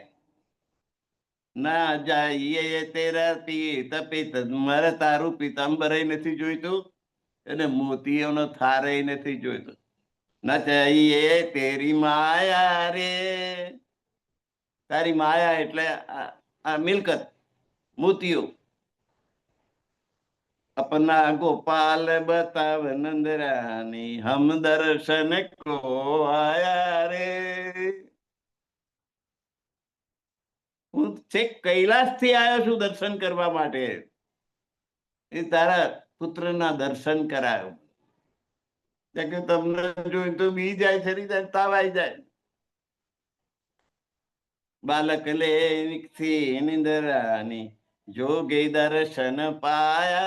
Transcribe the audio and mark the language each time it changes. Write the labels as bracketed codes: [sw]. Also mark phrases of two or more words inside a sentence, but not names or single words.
[hi] ना जाय तेरा पीत पीत, [gu] મારે તારું પીતાંબર નથી જોઈતું અને મોતીઓનો થારે નથી જોઈતો. [hi] ना चाहिए तेरी माया रे, [gu] તારી માયા એટલે આ મિલકત, મોતીઓ. [hi] अपना गोपाल बताव नंदरानी, हम दर्शन को आया रे. [gu] હું છેક કૈલાસ થી આવ્યો છું દર્શન કરવા માટે. એ તારા પુત્રના દર્શન કરાયો. કે તમને જોઈ તો બી જાય, શરીર જાય, તાવ આવી જાય. [hi] बालक ले निंदरानी, जोगे दर्शन पाया.